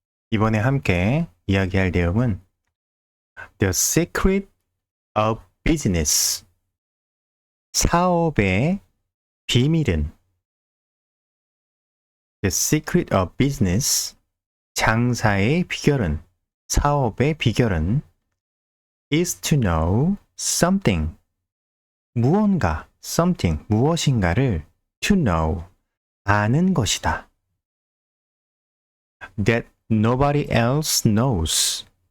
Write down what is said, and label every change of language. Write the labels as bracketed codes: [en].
[ko] 이번에 함께 이야기할 내용은 [en] The Secret of Business. [ko] 사업의 비밀은 [en] The Secret of Business. [ko] 장사의 비결은, 사업의 비결은 [en] is to know something. [ko] 무언가, something, 무엇인가를 [en] to know, [ko] 아는 것이다. [en] That nobody else knows.